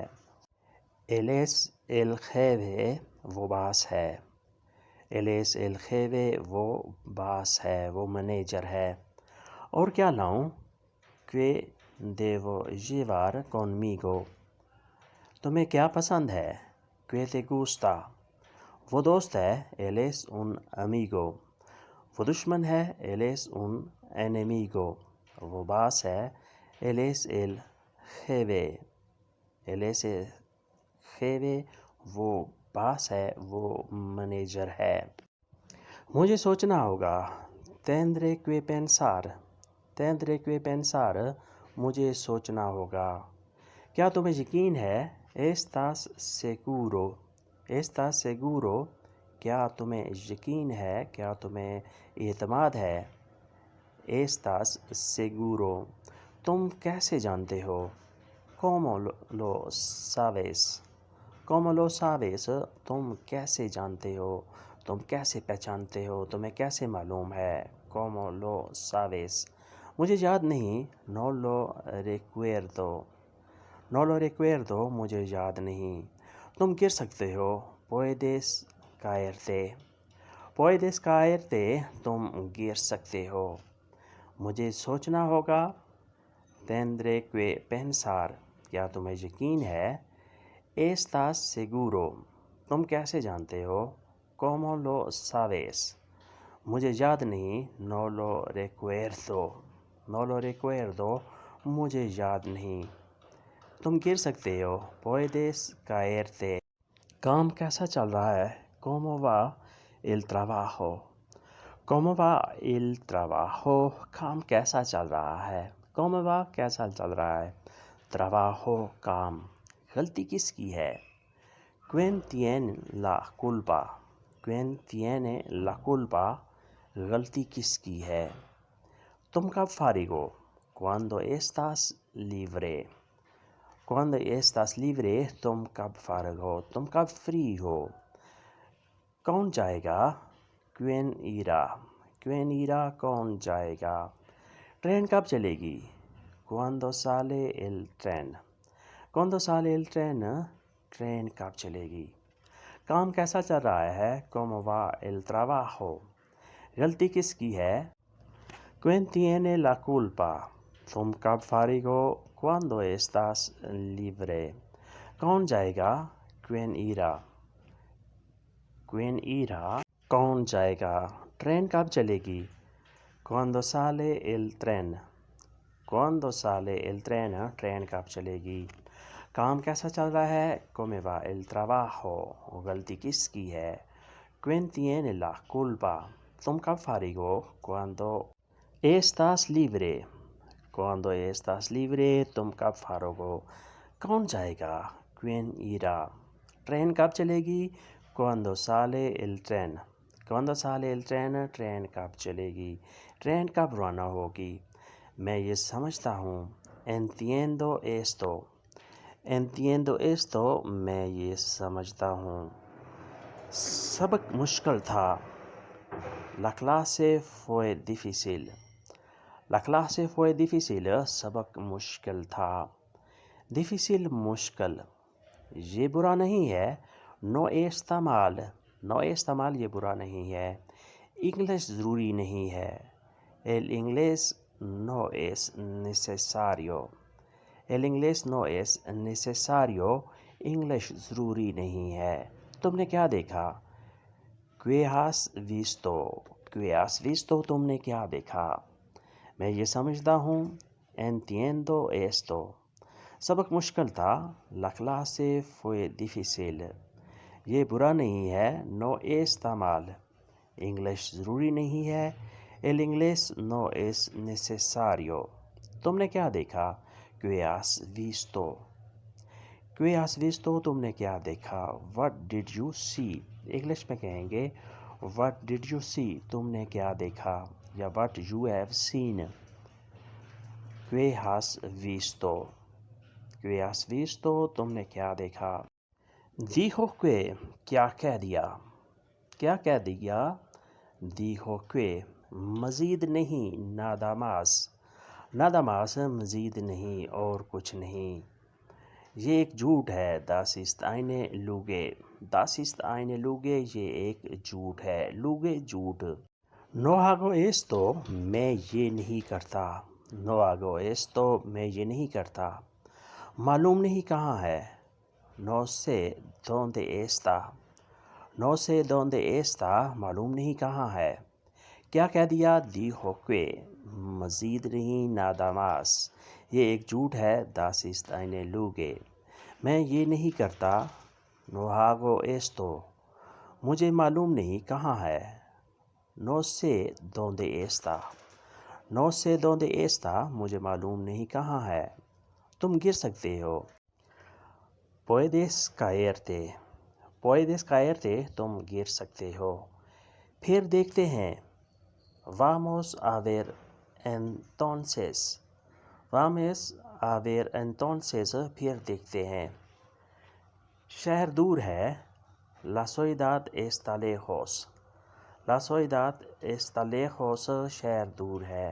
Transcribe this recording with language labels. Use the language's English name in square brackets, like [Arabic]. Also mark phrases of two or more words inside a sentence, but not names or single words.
[Spanish] él es el jefe، [Urdu] وہ باس ہے، [Spanish] él es el jefe، [Urdu] وہ باس ہے، وہ منیجر ہے۔ اور کیا لاؤں؟ [Spanish] ¿Qué debo llevar conmigo؟ [Urdu] تمہیں کیا پسند ہے؟ [Spanish] ¿Qué te gusta؟ [Urdu] وہ دوست ہے، [Spanish] él es un amigo، [Urdu] وہ دشمن ہے، [Spanish] él es un enemigo، [Urdu] وہ باس ہے، [Spanish] él es el jefe، él es el jefe، [Urdu] وہ باس ہے، وہ منیجر ہے۔ مجھے سوچنا ہوگا، [Spanish] tendré que pensar، tendré que pensar، [Urdu] مجھے سوچنا ہوگا۔ کیا تمہیں یقین ہے؟ [Spanish] ¿Estás seguro؟ ¿Estás seguro؟ [Urdu] کیا تمہیں یقین ہے؟ کیا تمہیں اعتماد ہے؟ [Spanish] ¿Estás seguro؟ [Urdu] تم کیسے جانتے ہو؟ [Spanish] ¿Cómo lo sabes؟ ¿Cómo lo sabes؟ [Urdu] تم کیسے جانتے ہو؟ تم کیسے پہچانتے ہو؟ تمہیں کیسے معلوم ہے؟ [Spanish] ¿Cómo lo sabes؟ [Urdu] مجھے یاد نہیں، [Spanish] no lo recuerdo، no lo recuerdo، [Urdu] مجھے یاد نہیں۔ تم گر سکتے ہو، [Spanish] puedes caerte، puedes caerte، [Urdu] تم گر سکتے ہو۔ مجھے سوچنا ہوگا، [Spanish] tendré que pensar، [Urdu] کیا تمہیں یقین ہے؟ [Spanish] ¿Estás seguro؟ [Urdu] تم کیسے جانتے ہو؟ [Spanish] ¿Cómo lo sabes؟ [Urdu] مجھے یاد نہیں، [Spanish] no lo recuerdo، no lo recuerdo، [Urdu] مجھے یاد نہیں۔ تم گر سکتے ہو، [Spanish] puedes caerte۔ [Urdu] کام کیسا چل رہا ہے؟ [Spanish] ¿Cómo va el trabajo؟ ¿Cómo va el trabajo؟ [Urdu] کام کیسا چل رہا ہے؟ [Spanish] ¿Cómo va [Urdu] کیسا چل رہا ہے؟ trabajo، کام۔ غلطی کس کی ہے؟ [Spanish] Quien tiene la culpa? Quien tiene la culpa? [Urdu] غلطی کس کی ہے؟ تم کب فارغ ہو؟ [Spanish] Cuando estás libre. Cuando estás libre [Urdu] تم کب فارغ ہو؟ تم کب فری ہو؟ کون جائے گا؟ [Spanish] Quien irá. Quien irá [Urdu] کون جائے گا؟ ٹرین کب چلے گی؟ [Spanish] Cuando sale el tren. Cuando sale el tren [Urdu] ٹرین کب چلے گی؟ کام کیسا چل رہا ہے؟ [Spanish] ¿Cómo va el trabajo? [Urdu] غلطی کس کی ہے؟ [Spanish] Quien tiene la culpa. [Urdu] تم کب فارغ ہو؟ [Spanish] Cuando estás libre. [Urdu] کون جائے گا؟ [Spanish] Quien irá. Quien irá [Urdu] کون جائے گا؟ ٹرین کب چلے گی؟ [Spanish] Cuando sale el tren. Cuando sale el tren [Urdu] ٹرین کب چلے گی؟ کام کیسا چل رہا ہے؟ [Spanish] ¿Cómo va el trabajo? [Urdu] غلطی کس کی ہے؟ [Spanish] Quien tiene la culpa. [Urdu] تم کب فارغ ہو؟ [Spanish] Cuando estás libre. Cuando estás libre [Urdu] تم کب فارغ ہو؟ کون جائے گا؟ [Spanish] Quien irá. [Urdu] ٹرین کب چلے گی؟ [Spanish] Cuando sale el tren. Cuando sale el tren [Urdu] ٹرین کب چلے گی؟ ٹرین کب روانہ ہوگی؟ میں یہ سمجھتا ہوں. [Spanish] Entiendo esto. Entiendo esto [Urdu] میں یہ سمجھتا ہوں. سبق مشکل تھا. [Spanish] La clase fue difícil. La clase fue difícil [Urdu] سبق مشکل تھا. Difícil مشکل یہ برا نہیں ہے. [Spanish] No está mal. No está mal [Urdu] یہ برا نہیں ہے. انگلش ضروری نہیں ہے. [Spanish] El inglés no es necesario. El inglés no es necesario [Urdu] انگلش ضروری نہیں ہے. تم نے کیا دیکھا؟ [Spanish] ¿Qué has visto? ¿Qué has visto [Urdu] تم نے کیا دیکھا؟ میں یہ سمجھتا ہوں. [Spanish] Entiendo esto. [Urdu] سبق مشکل تھا. [Spanish] La clase fue difícil. [Urdu] یہ برا نہیں ہے. [Spanish] No está mal. [Urdu] انگلش ضروری نہیں ہے. [Spanish] El inglés no es necesario. [Urdu] تم نے کیا دیکھا؟ [Spanish] ¿Qué has visto? ¿Qué has visto [Urdu] تم نے کیا دیکھا؟ [English] What did you see? [Urdu] انگلش میں کہیں گے [English] What did you see [Urdu] تم نے کیا دیکھا یا [English] What you have seen. [Spanish] ¿Qué has visto? ¿Qué has visto [Urdu] تم نے کیا دیکھا؟ [Spanish] Dijo que [Urdu] کیا کہہ دیا؟ کیا کہہ دیا؟ [Spanish] Dijo que [Urdu] مزید نہیں. [Spanish] nada más. nada más [Urdu] مزید نہیں اور کچھ نہیں. یہ ایک جھوٹ ہے. [German] Das ist eine Lüge. Das ist eine Lüge [Urdu] یہ ایک جھوٹ ہے. [German] Lüge جھوٹ. [Spanish] No hago esto [Urdu] میں یہ نہیں کرتا. [Spanish] No hago esto [Urdu] میں یہ نہیں کرتا. معلوم نہیں کہاں ہے. [Spanish] No sé dónde está. No sé dónde está [Urdu] معلوم نہیں کہاں ہے. کیا کہہ دیا؟ [Spanish] Dijo que [Urdu] مزید نہیں. [Spanish] nada más [Urdu] یہ ایک جھوٹ ہے. [German] Das ist eine Lüge. [Urdu] میں یہ نہیں کرتا. [Spanish] No hago esto [Urdu] مجھے معلوم نہیں کہاں ہے. [Spanish] No sé dónde está. No sé dónde está [Urdu] مجھے معلوم نہیں کہاں ہے. تم گر سکتے ہو. [Spanish] Puedes caerte. Puedes caerte [Urdu] تم گر سکتے ہو. پھر دیکھتے ہیں. [Spanish] Vamos a ver entonces. Vamos a ver entonces [Urdu] پھر دیکھتے ہیں. شہر دور ہے. [Spanish] La ciudad está lejos. La ciudad está lejos [Urdu] شہر دور ہے.